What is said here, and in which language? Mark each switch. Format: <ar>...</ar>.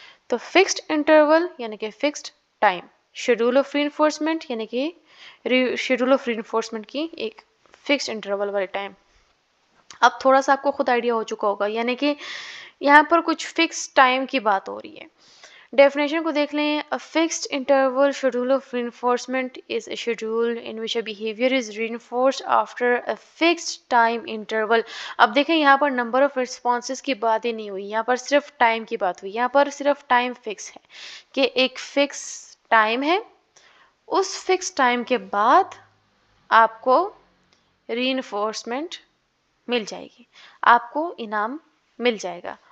<ur>تو fixed interval یعنی کہ fixed time, schedule of re enforcement یعنی کہ شیڈول آف ری انفورسمنٹ کی ایک فکسڈ انٹرول والی ٹائم. اب تھوڑا سا آپ کو خود آئیڈیا ہو چکا ہوگا، یعنی کہ یہاں پر کچھ فکس ٹائم کی بات ہو رہی ہے. ڈیفینیشن کو دیکھ لیں.</ur> <en>A fixed interval schedule of reinforcement is a schedule in which a behavior is reinforced after a fixed time interval.</en> <ur>اب دیکھیں یہاں پر نمبر آف رسپانسز کی بات ہی نہیں ہوئی، یہاں پر صرف ٹائم کی بات ہوئی. یہاں پر صرف ٹائم فکس ہے کہ ایک فکس ٹائم ہے، اس فکس ٹائم کے بعد آپ کو ری انفورسمنٹ مل جائے گی، آپ کو انعام مل جائے گا.</ur>